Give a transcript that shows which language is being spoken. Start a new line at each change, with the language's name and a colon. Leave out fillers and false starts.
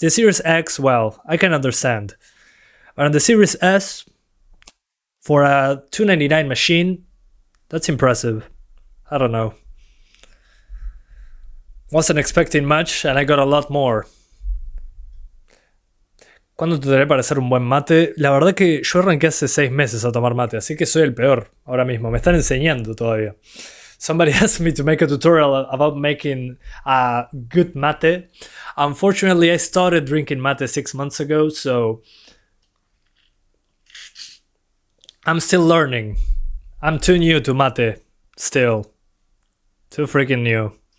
English: The Series X, well, I can understand. But on the Series S, for a $299 machine, that's impressive. I don't know. Wasn't expecting much and I got a lot more.
Spanish: ¿Cuándo te daré para hacer un buen mate? La verdad que yo arranqué hace 6 meses a tomar mate, así que soy el peor ahora mismo. Me están enseñando todavía.
English: Somebody asked me to make a tutorial about making good mate. Unfortunately, I started drinking mate 6 months ago, so I'm still learning. I'm too new to mate, still. Too freaking new.